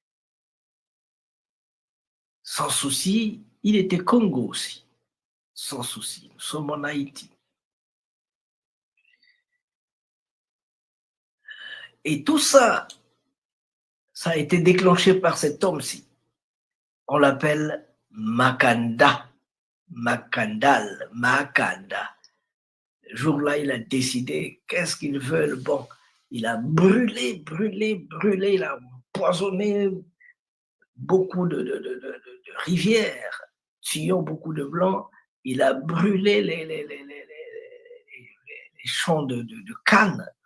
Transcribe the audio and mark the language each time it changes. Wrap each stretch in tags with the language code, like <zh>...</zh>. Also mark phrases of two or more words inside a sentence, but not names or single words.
<fr>Sans Souci, il était Congo aussi. Sans Souci. Nous sommes en Haïti. Et tout ça, ça a été déclenché par cet homme-ci. On l'appelle Makanda. Makandal. Makanda. Le jour-là, il a décidé qu'est-ce qu'ils veulent. Bon, il a brûlé, il a empoisonné beaucoup de rivières, tuant beaucoup de blancs. Il a brûlé les champs de canne.</fr>